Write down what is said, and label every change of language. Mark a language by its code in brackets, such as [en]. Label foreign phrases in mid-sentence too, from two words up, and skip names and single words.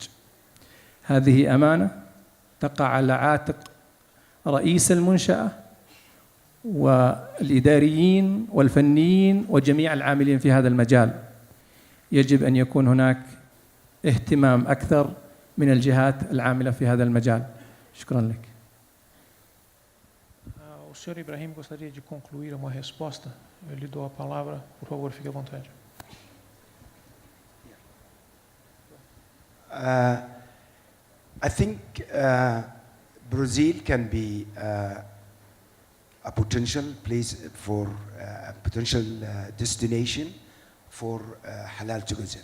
[ar] هذه أمانة تقع على عاتق رئيس المنشأة والإداريين والفنيين وجميع العاملين في هذا المجال. يجب أن يكون هناك اهتمام أكثر من الجهات العاملة في هذا المجال. شكرا لك. [pt] O senhor Ibrahim gostaria de concluir uma resposta. Eu lhe dou a palavra, por favor, fique à vontade. [en] I think Brazil can be a potential place for a potential destination for halal tourism.